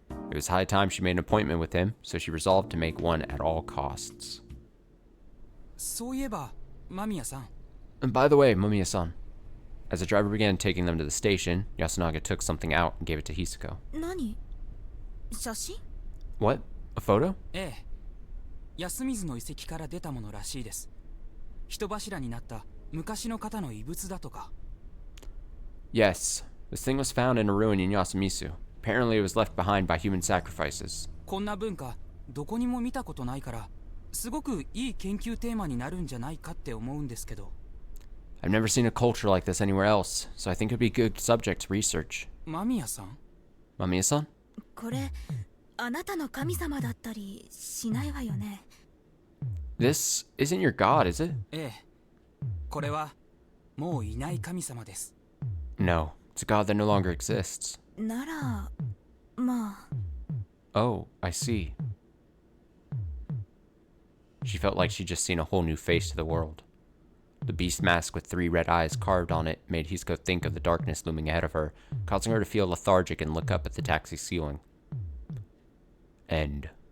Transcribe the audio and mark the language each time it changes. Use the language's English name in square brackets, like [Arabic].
[English] It was high time she made an appointment with him, so she resolved to make one at all costs. [Japanese] そういえば、間宮さん。 [English] And by the way, Mamiya-san, as the driver began taking them to the station, Yasunaga took something out and gave it to Hisako. [Japanese] 何？写真？ [English] What? A photo? [Japanese] ええ。安水の遺跡から出たものらしいです。人柱になった昔の方の遺物だとか。 [English] Yes, this thing was found in a ruin in Yasumisu. Apparently it was left behind by human sacrifices. [Japanese] こんな文化、どこにも見たことないから、すごくいい研究テーマになるんじゃないかって思うんですけど。 [English] I've never seen a culture like this anywhere else, so I think it'd be a good subject to research. [Japanese] 間宮さん？ [English] Mamiya-san? [Japanese] これ、あなたの神様だったりしないわよね。 [English] This isn't your god, is it? [Japanese] ええ。これは、もういない神様です。 [English] No, it's a god that no longer exists. [Japanese] なら、まあ。 [English] Oh, I see. She felt like she'd just seen a whole new face to the world. The beast mask with 3 red eyes carved on it made Hisako think of the darkness looming ahead of her, causing her to feel lethargic and look up at the taxi ceiling. End.